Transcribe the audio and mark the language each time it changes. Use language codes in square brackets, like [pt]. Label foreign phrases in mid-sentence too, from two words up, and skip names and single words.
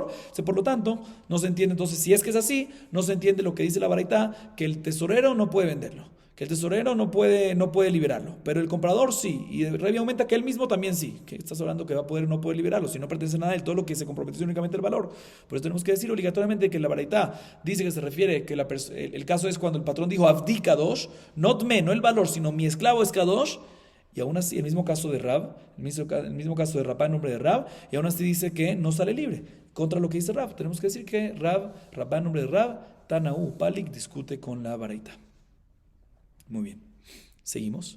[es] Por lo tanto, no se entiende. Entonces, si es que es así, no se entiende lo que dice la baraitá, que el tesorero no puede venderlo, que el tesorero no puede liberarlo, pero el comprador sí. Y Rebbe aumenta que él mismo también sí, que estás hablando que va a poder o no poder liberarlo, si no pertenece a nada de él, todo lo que se compromete es únicamente el valor. Por eso tenemos que decir obligatoriamente que la baraitá dice que se refiere que el caso es cuando el patrón dijo [he] עבדי קדוש, [es] no el valor, sino mi esclavo es kadosh. Y aún así, el mismo caso de Rav, el mismo caso de Rabá en nombre de Rav, y aún así dice que no sale libre. Contra lo que dice Rav, tenemos que decir que Rabá en nombre de Rav, Tanaú, Palik, discute con la baraitá. Muy bien, seguimos.